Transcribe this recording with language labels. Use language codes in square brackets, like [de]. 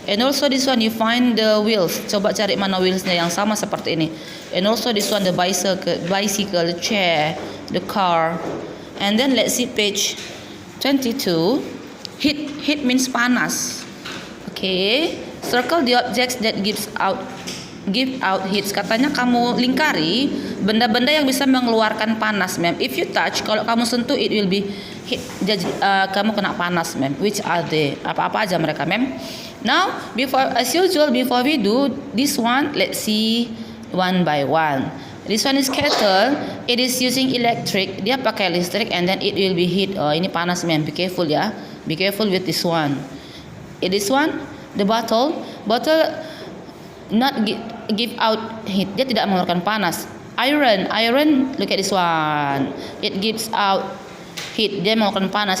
[en] And also this one you find the wheels. [id] Coba cari mana wheelsnya yang sama seperti ini. [en] And also this one the bicycle, the chair, the car. And then let's see page 22. Heat means panas. Okay. Circle the objects that give out heat. [id] Katanya kamu lingkari benda-benda yang bisa mengeluarkan panas, mem. [en] If you touch, [id] kalau kamu sentuh, [en] it will be heat. [id] Jadi kamu kena panas, mem. [en] Which are they? [id] Apa-apa aja mereka, mem. [en] Now, as usual, before we do this one, let's see one by one. This one is kettle. It is using electric. [id] Dia pakai listrik, [en] and then it will be heat. [id] Oh, ini panas, mem. [en] Be careful ya. Be careful with this one. This one, the bottle not give out heat. [id] Dia tidak mengeluarkan panas. [en] Iron, look at this one. It gives out heat. [id] Dia mengeluarkan panas.